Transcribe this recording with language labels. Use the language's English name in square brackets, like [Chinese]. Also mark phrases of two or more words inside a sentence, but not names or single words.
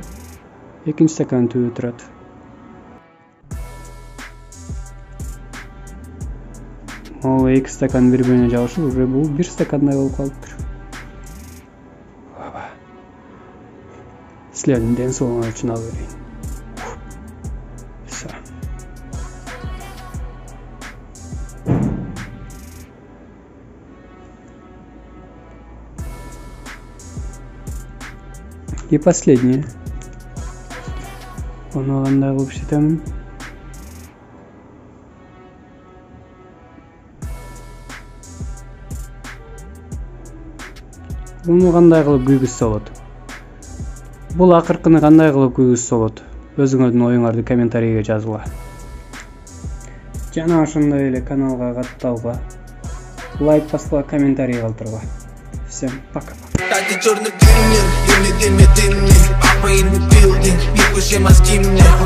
[Kyrgyz] Экинчи стакан түбү турат. Могул 2 стакан бири-бирине жабышып, уже бул 1 стакандай болуп калыптыр. Силердин ден соолугуңар үчүн алып берейин. [Russian] И последнее. [Kyrgyz] Onu кандай кылып иштетемин? Буну кандай кылып күйгүзсө болот? Бул акыркыны кандай кылып күйгүзсө болот? Өзүңөрдүн оюңарды комментарийге жазгыла. Жана ошондой эле каналга катталга, лайк баскыла, комментарий калтыргыла. [Russian] Всем пока. Такие черные дымы, дымы, дымы, дымы, папа [English] in the building, [Russian] пикуши мозги мне.